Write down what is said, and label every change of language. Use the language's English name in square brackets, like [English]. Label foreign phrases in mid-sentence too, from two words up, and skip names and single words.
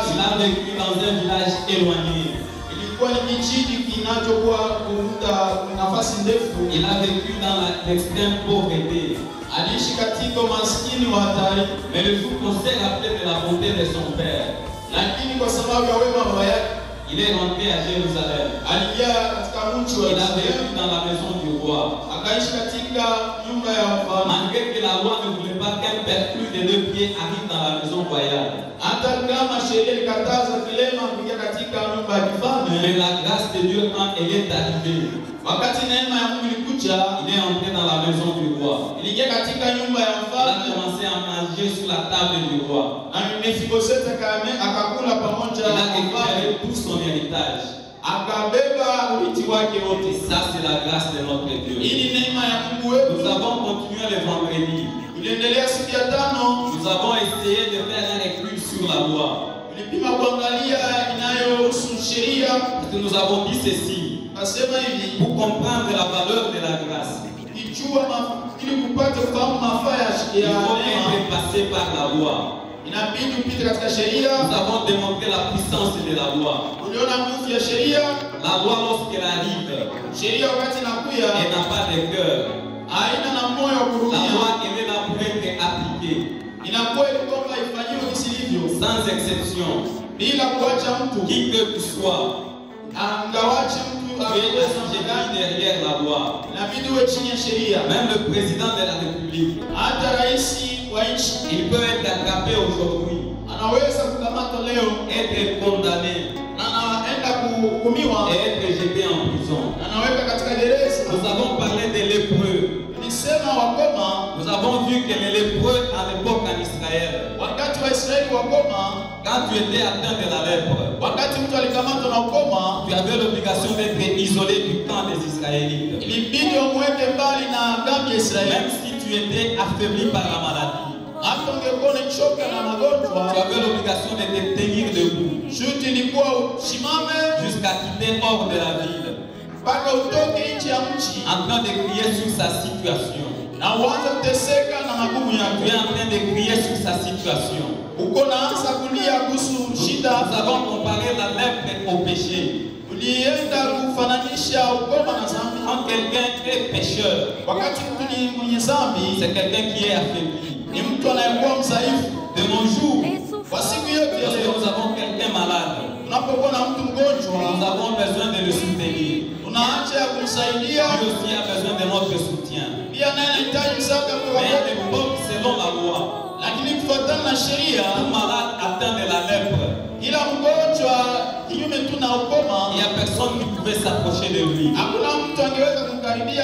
[French] il a vécu dans un village éloigné. [Swahili] ilikuwa ni kijiji kinachokuwa kuvuta nafasi ndefu. [French] Il a vécu dans l'extrême pauvreté. [Swahili] Aliishi katika maskini wa hatari, [French] Mais le jour qu'on s'est rappelé de la bonté de son père, [Swahili] lakini kwa sababu ya wema wa baba yake [French] il est rentré à Jérusalem. [Swahili] aliingia katika mji wa [French] Il a vécu [Swahili] Yerusalemu, [French] dans la maison du roi. [Swahili] akaishi katika nyumba ya mfalme. [French] Malgré que la loi ne voulait pas qu'un père plus de 2 pieds arrive dans la maison royale. [Swahili] Hata kama sheria ilikataza kilema kuingia katika nyumba ya kifalme, [French] Mais la grâce de Dieu, quand elle est arrivée, [Swahili] wakati neema ya Mungu ilikuja, [French] il est entré dans la maison du roi. [Swahili] iliingia katika nyumba ya [French] Il a [Swahili] mfalme, [French] commencé à manger sur la table du roi. [Swahili] na Mefiboseti akakula pamoja [French] Il [Swahili] na [French] a [Swahili] mfalme, [French] récupéré tout son héritage. [Swahili] akabeba urithi wake [French] Et [Swahili] wote. [French] ça, c'est la grâce de notre Dieu. [Swahili] Hii ni neema ya Mungu [French] Nous [Swahili] wetu. [French] avons continué le vendredi. [Swahili] Tuliendelea siku ya tano, [French] Nous avons essayé de faire un recul sur la loi. [Swahili] tulipima kuangalia inayohusu sheria. [French] Parce que nous avons dit ceci. [Swahili] Nasema hivi, [French] Pour comprendre la valeur de la grâce, [Swahili] ili kupata kufahamu mafaa ya [French] il faut [Swahili] neema, [French] être passé par la loi. [Swahili] inabidi upite katika sheria. [French] Nous avons démontré la puissance de la loi. [Swahili] Uliona nguvu ya sheria. [French] La loi, lorsqu'elle arrive, [Swahili] Sheria wakati inakuya [French] elle n'a pas de cœur. [Swahili] haina na moyo wa [French] La [Swahili] kurudia, [French] loi, elle est là pour être appliquée, [Swahili] inakuwa ili kwamba ifanyiwe visivyo, [French] sans exception. [Swahili] bila kuacha mtu, [French] Qui que tu sois, [Swahili] angawache mtu [French] Tu es assujetti derrière la loi. [Swahili] inabidi uwe chini ya sheria. [French] Même le président de la République, [Swahili] Hata rais wa nchi [French] il peut être attrapé aujourd'hui, [Swahili] anaweza kukamatwa leo [French] être condamné [Swahili] na anaenda kuhukumiwa [French] et être jeté en prison. [Swahili] na anaweka katika gereza. [French] Nous avons parlé des lépreux. [Swahili] Nilisema wakoma, [French] Nous avons vu que les lépreux à l'époque en Israël, [Swahili] wakati wa Israeli wakoma, [French] quand tu étais atteint de la lèpre, [Swahili] wakati mtu alikamatwa na ukoma, [French] tu avais l'obligation d'être isolé du camp des Israélites. [Swahili] ilibidi wamweke mbali na kambi ya Israeli. [French] Même si tu étais affaibli par la maladie, [Swahili] Hata ungekuwa umechoka na [French] tu [Swahili] magonjwa, [French] avais l'obligation de te tenir debout [Swahili] shuti ilikuwa usimame [French] jusqu'à quitter hors de la ville, [Swahili] mpaka utoke nje ya mji [French] en train de crier sur sa situation. [Swahili] na uanze kuteseka na magumu [French] Tu [Swahili] yako. [French] es en train de crier sur sa situation. [Swahili] Uko naanza kulia kuhusu shida. [French] Nous avons comparé la lèpre au péché. [Swahili] Ulienda kufananisha ukoma na dhambi. [French] Quand quelqu'un est pécheur, [Swahili] Wakati mtu ni mwenye dhambi, [French] c'est quelqu'un qui est affaibli. [Swahili] ni mtu anayekuwa mdhaifu. [French] De nos jours, [Swahili] Kwa siku yote ya [French] lorsque [Swahili] leo, [French] nous avons quelqu'un malade, [Swahili] unapokuwa na mtu [French] nous [Swahili] mgonjwa, [French] avons besoin de le soutenir. [Swahili] una haja ya kumsaidia. [French] Lui aussi a besoin de notre soutien. [Swahili] Pia naye anahitaji msaada kutoka [French] Mais à [Swahili] kwetu. [French] l'époque, selon la loi, [Swahili] Lakini kufuatana na sheria, [French] un malade atteint de la lèpre, [Swahili] ila mgonjwa kinyume tu na ukoma, [French] il n'y a personne qui pouvait s'approcher de lui. [Swahili] hakuna mtu angeweza kumkaribia